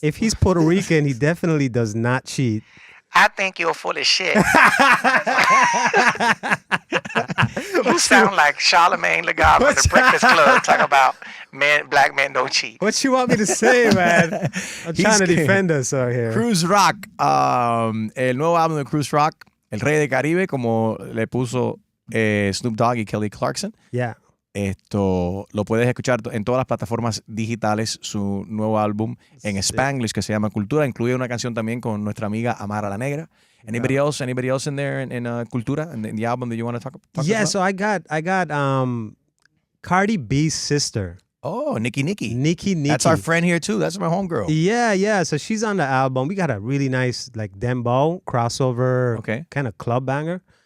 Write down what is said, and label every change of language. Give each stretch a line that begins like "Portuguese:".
English: If he's Puerto Rican, he definitely does not cheat. I think you're full of shit. You sound like Charlemagne the God from the Breakfast Club talking about black men don't cheat. What you want me to say, man? I'm trying to defend us out here. Cruz Rock.
Spanish: El nuevo álbum de Cruz Rock, El Rey de Caribe, como le puso Snoop Dogg y Kelly Clarkson.
English: Yeah.
Spanish: Esto lo puedes escuchar en todas las plataformas digitales, su nuevo álbum en Spanglish que se llama Cultura, incluye una canción también con nuestra amiga Amara La Negra.
English: Anybody else in there in Cultura, in the album that you want to talk about? Yeah, so I got Cardi B's sister. Oh, Nikki. Nikki. That's our friend here too. That's my homegirl. Yeah. So she's on the album. We got a really nice like dembow crossover, kind of club banger.